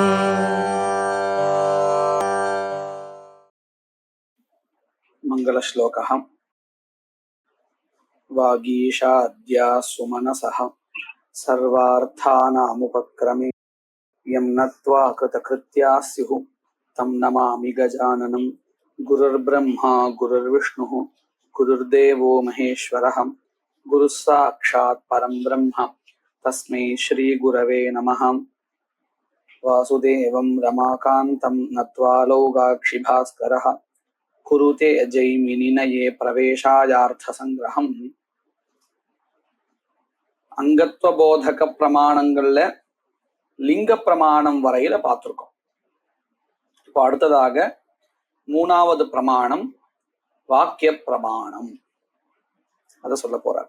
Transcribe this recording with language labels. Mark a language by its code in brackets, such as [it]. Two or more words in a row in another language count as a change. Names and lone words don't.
[sa] मङ्गलश्लोकः वागीशाद्या सुमनसः सर्वार्थानामुपक्रमे यं नत्वा कृतकृत्याः स्युः तं नमामि गजाननं गुरुर्ब्रह्मा गुरुर्विष्णुः गुरुर्देवो महेश्वरः गुरुः साक्षात् परं ब्रह्म तस्मै श्रीगुरवे नमः. वासुदेवं रमाकान्तं नत्वा लौगाक्षिभास्करः कुरुते जैमिनिनये प्रवेशायार्थसंग्रहम्. [ta] அங்கத்துவ போதக பிரமாணங்கள்ல லிங்க பிரமாணம் வரையில பார்த்துருக்கோம். இப்போ அடுத்ததாக மூணாவது பிரமாணம் வாக்கிய பிரமாணம், அத சொல்ல போறார்.